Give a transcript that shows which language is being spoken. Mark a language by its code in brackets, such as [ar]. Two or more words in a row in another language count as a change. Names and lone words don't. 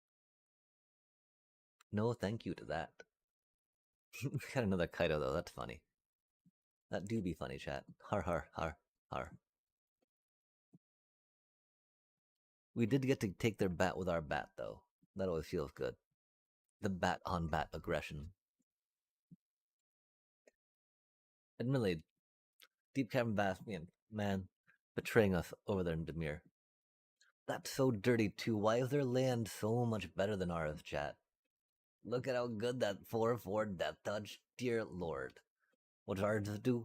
[en] No, thank you to that. Got another Kaido though. That's funny. That do be funny, chat. Har har har har. We did get to take their bat with our bat though. That always feels good. The bat on bat aggression. Admittedly, Deep Cavern Bastion, man, betraying us over there in Demir. That's so dirty too. Why is their land so much better than ours, chat? Look at how good that 4/4 death touch. Dear lord. What does ours do?